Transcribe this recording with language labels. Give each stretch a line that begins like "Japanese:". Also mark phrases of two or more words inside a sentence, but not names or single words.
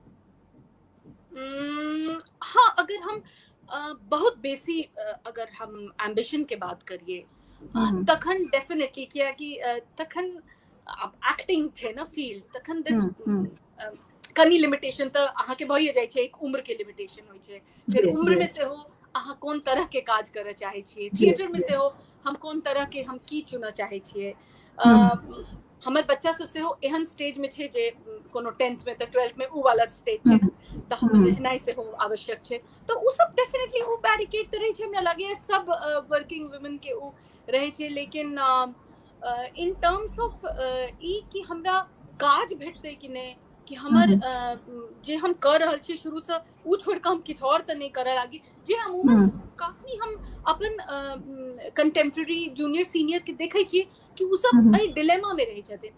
Maithili: हाँ, अगर हम बहुत बेसी अगर हम एम्बिशन के बात करिए तखन डेफिनेटली, किया कि तखन अब एक्टिंग छे ना फील्ड, तखन दिस कनी लिमिटेशन तो अहाँ के भइए जाय छे, एक उम्र के लिमिटेशन होय छे, फिर उम्र में से हो अहाँ कोन तरह के काज करे चाहे छिए, थिएटर में से हो हम कोन तरह के हम की चुना चाहे छिए। हमर बच्चा सब से हो एहन स्टेज में छे जे कोनो 10th में तो 12th में उ वाला स्टेज छे ना, तो हम रहनाइ से हो आवश्यक छे, तो उ सब डेफिनेटली उ बैरिकेड त रहे छे। हमरा लागे सब
English: working women
Maithili: के उ रहे छे, लेकिन
English: in terms of
Maithili: ई कि हमरा काज भेटते कि नहीं, कि हमर जे हम कर रहल छी शुरू से उ छोड़ के हम किछ और त नहीं करे लागी, जे अमूमन काफी हम अपन
English: contemporary junior senior
Maithili: के देखे छी कि उ सब एही डिलेमा में रहे छथिन।